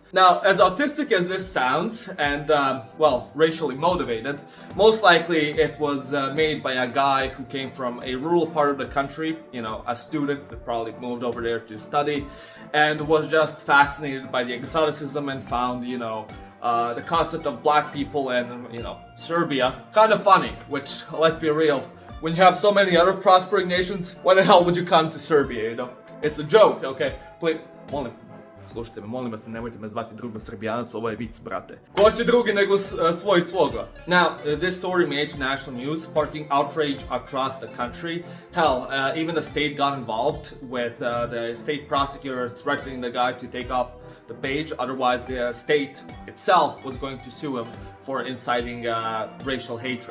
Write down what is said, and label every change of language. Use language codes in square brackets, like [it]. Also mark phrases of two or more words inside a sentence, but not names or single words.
[en] Now, as autistic as this sounds, and, well, racially motivated, most likely it was made by a guy who came from a rural part of the country, you know, a student that probably moved over there to study, and was just fascinated by the exoticism and found, you know, the concept of black people and, you know, Serbia kind of funny, which, let's be real, when you have so many other prospering nations, why the hell would you come to Serbia, you know? It's a joke, okay? Please, [sr] slušajte me, molim vas, nemojte me zvati drugom Srbijanac, ovo je vic, brate. Ko će drugi nego svoj svoga? [en] Now, this story made national news, sparking outrage across the country. Hell, even the state got involved with the state prosecutor threatening the guy to take off the page, otherwise the state itself was going to sue him for inciting racial hatred.